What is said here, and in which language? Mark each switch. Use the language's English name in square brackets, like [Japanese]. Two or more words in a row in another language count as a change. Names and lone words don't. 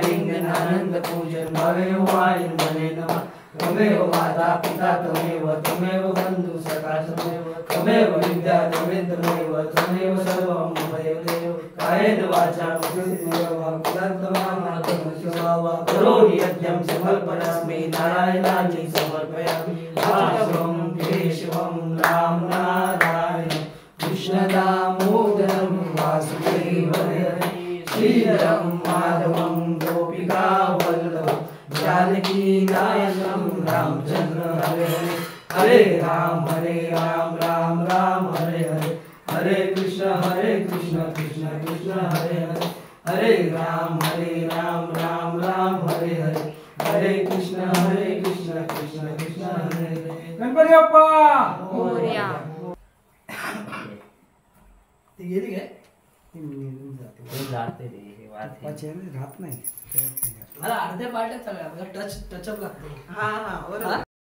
[Sanskrit] दिन आनंद पूजन भावे वाइन मने नमः त्वमेव माता पिता त्वमेव बंधु सखा त्वमेव विद्या त्वमेव सर्वं ममैव देव कायेन वाचा करोमि यज्ञं सकलपरस्मै नारायणाय समर्पयामि वासवं केशवं राम नारायणं कृष्ण दामोदरं वासुदेवं श्रीधरं माधवं गोपिका वल्लभं जानकी नायकं रामचंद्र हरे हरे हरे राम राम राम हरे हरे हरे कृष्ण कृष्ण कृष्ण हरे हरे हरे राम राम राम हरे हरे हरे कृष्ण कृष्ण कृष्ण हरे हरे [Marathi] गणपती बाप्पा मोरया. ती गेली काय जाते राहत नाही मला अर्ध्या पार्ट्यात सगळ्या टचअप लागतो हा बरोबर